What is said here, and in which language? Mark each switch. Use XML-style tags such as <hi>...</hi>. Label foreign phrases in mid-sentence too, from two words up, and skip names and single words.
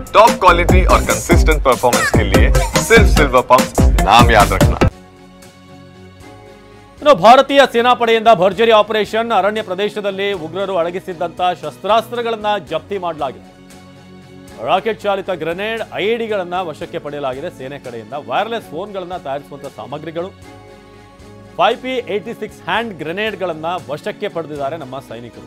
<hi>टॉप क्वालिटी और कंसिस्टेंट परफॉर्मेंस के लिए सिर्फ सिल्वर पंप नाम याद रखना।</hi> <kn>ಇನ್ನು ಭಾರತೀಯ ಸೇನಾಪಡೆಯಿಂದ ಭರ್ಜರಿ ಆಪರೇಷನ್. ಅರಣ್ಯ ಪ್ರದೇಶದಲ್ಲಿ ಉಗ್ರರು ಅಡಗಿಸಿದ್ದಂತ ಶಸ್ತ್ರಾಸ್ತ್ರಗಳನ್ನ ಜಪ್ತಿ ಮಾಡಲಾಗಿದೆ. ರಾಕೆಟ್ ಚಾಲಿತ ಗ್ರೆನೇಡ್, ಐಇಡಿಗಳನ್ನ ವಶಕ್ಕೆ ಪಡೆಯಲಾಗಿದೆ. ಸೇನೆ ಕಡೆಯಿಂದ ವೈರ್ಲೆಸ್ ಫೋನ್ಗಳನ್ನ ತಯಾರಿಸುವಂತ ಸಾಮಗ್ರಿಗಳು, 5P86 ಹ್ಯಾಂಡ್ ಗ್ರೆನೇಡ್ಗಳನ್ನ ವಶಕ್ಕೆ ಪಡೆದಿದ್ದಾರೆ ನಮ್ಮ ಸೈನಿಕರು.</kn>